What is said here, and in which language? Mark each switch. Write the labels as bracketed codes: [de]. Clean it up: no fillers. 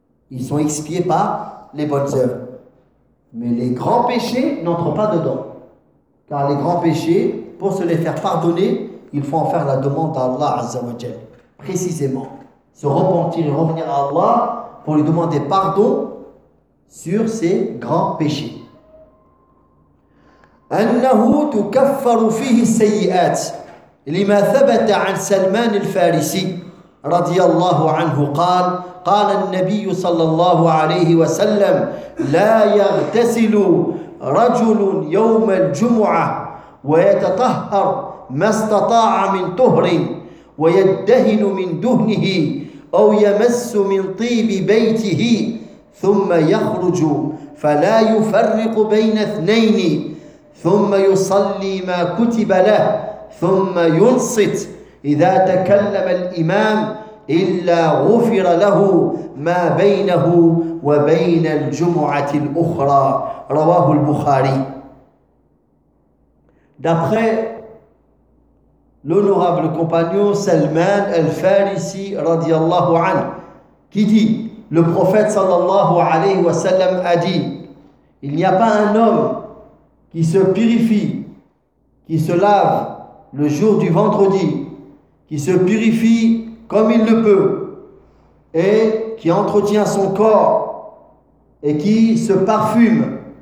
[fr] Ils sont expiés par les bonnes œuvres. Mais les grands péchés n'entrent pas dedans. Car les grands péchés, pour se les faire pardonner, il faut en faire la demande à Allah Azza wa Jal. Précisément. Se repentir et revenir à Allah pour lui demander pardon sur ces grands péchés. [ar] أنه تكفر فيه السيئات لما ثبت عن سلمان الفارسي رضي الله عنه قال قال النبي صلى الله عليه وسلم لا يغتسل رجل يوم الجمعة ويتطهر ما استطاع من طهر ويدهن من دهنه أو يمس من طيب بيته ثم يخرج فلا يفرق بين اثنين ثم يصلي ما كتب له ثم ينصت إذا تكلم الإمام إلا غفر له ما بينه وبين الجمعة الأخرى رواه البخاري. [fr] D'après l'honorable compagnon Salman al-Farisi [ar] رضي الله عنه [fr] qui dit le prophète [ar] صلى الله عليه وسلم [fr] a dit il n'y a pas un homme qui se purifie, qui se lave le jour du vendredi, qui se purifie comme il le peut, et qui entretient son corps, et qui se parfume.